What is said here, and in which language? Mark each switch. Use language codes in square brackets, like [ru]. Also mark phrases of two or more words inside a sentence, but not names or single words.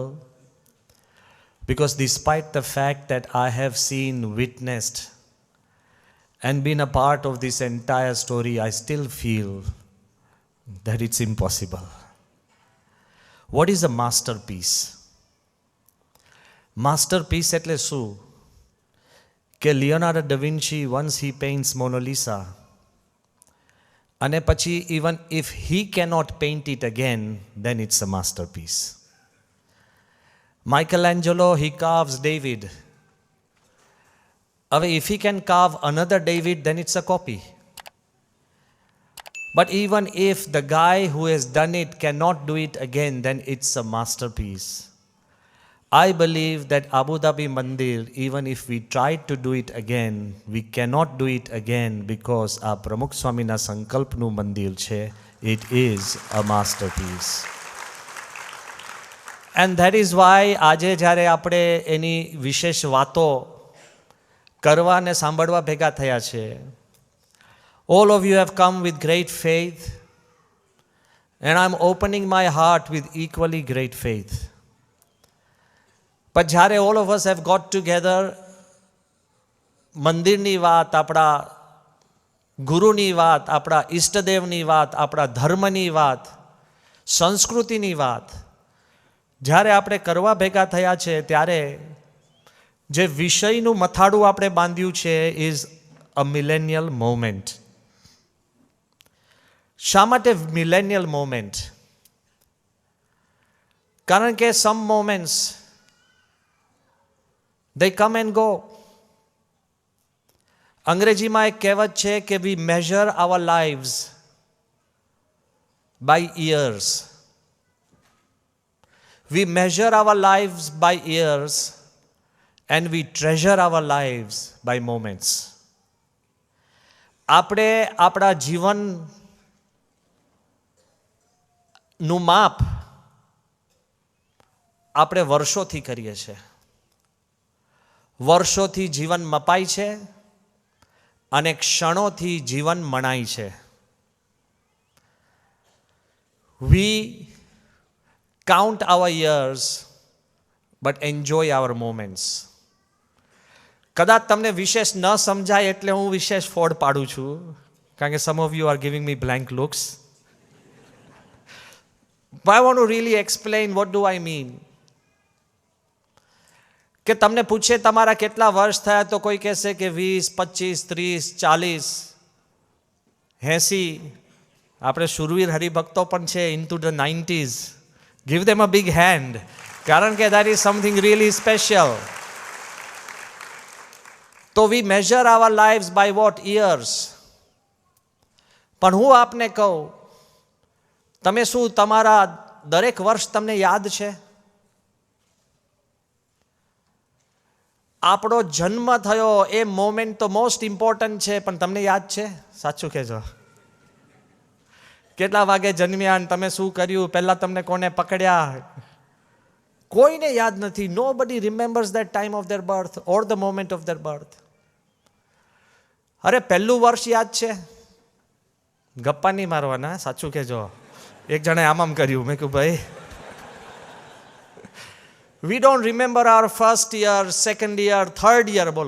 [en] Because despite the fact that I have seen, witnessed, and been a part of this entire story, I still feel that it's impossible. What is a masterpiece? Masterpiece [gu] એટલે શું? [en] કે લિયોનાર્ડો ડા વિન્સી once he paints Mona Lisa, [gu] અને પછી [en] even if he cannot paint it again, then it's a masterpiece. Michelangelo, he carves David. If he can carve another David, then it's a copy. But even if the guy who has done it cannot do it again, then it's a masterpiece. I believe that Abu Dhabi Mandir, even if we tried to do it again, we cannot do it again because our [gu] પ્રમુખ સ્વામીના સંકલ્પનું મંદિર છે, [en] it is a masterpiece. And that is why [gu] આજે જ્યારે આપણે એની વિશેષ વાતો કરવા અને સાંભળવા ભેગા થયા છે. [en] All of you have come with great faith, and I'm opening my heart with equally great faith. But જ્યારે all of us have got together, [gu] મંદિરની વાત, આપણા ગુરુની વાત, આપણા ઈષ્ટદેવની વાત, આપણા ધર્મની વાત, સંસ્કૃતિની વાત જ્યારે આપણે કરવા ભેગા થયા છે, ત્યારે જે વિષયનું મથાળું આપણે બાંધ્યું છે [en] is a millennial moment. [gu] શા માટે [en] millennial moment? [gu] કારણ કે [en] some moments they come and go. [gu] અંગ્રેજીમાં એક કહેવત છે કે [en] we measure our lives by years. We measure our lives by years and we treasure our lives by moments. [gu] આપણે આપણા જીવનનું માપ આપણે વર્ષોથી કરીએ છીએ. વર્ષોથી જીવન મપાય છે અને ક્ષણોથી જીવન મણાય છે. [en] We count our years but enjoy our moments. [gu] કદાચ તમને વિશેષ ન સમજાય એટલે હું વિશેષ ફોડ પાડું છું, કારણ કે [en] some of you are giving me blank looks. But I want to really explain what do I mean. [gu] કે તમને પૂછે તમારા કેટલા વર્ષ થયા તો કોઈ કહેશે કે 20, 25, 30, 40, 80. આપણે શુરવીર હરિભક્તો પણ છે [en] into the 90s. Give them a big hand. [gu] કારણ કે [en] that is something really special. તો we measure our lives by what? Years. [gu] પણ હું આપને કહું, તમે શું તમારા દરેક વર્ષ તમને યાદ છે? આપણો જન્મ થયો એ મોમેન્ટ તો [en] most important [gu] છે, પણ તમને યાદ છે? સાચું કહેજો. કેટલા વાગે જન્મ્યા, તમે શું કર્યું, પહેલા તમને કોને પકડ્યા, કોઈને યાદ નથી. [en] Nobody remembers that time of their birth or the moment of their birth. [gu] અરે પહેલું વર્ષ યાદ છે? ગપ્પા નહીં મારવાના, સાચું કહેજો. એક જણે આમ કર્યું, મેં કહ્યું ભાઈ [en] we don't remember our first year, second year, third year. Bolo.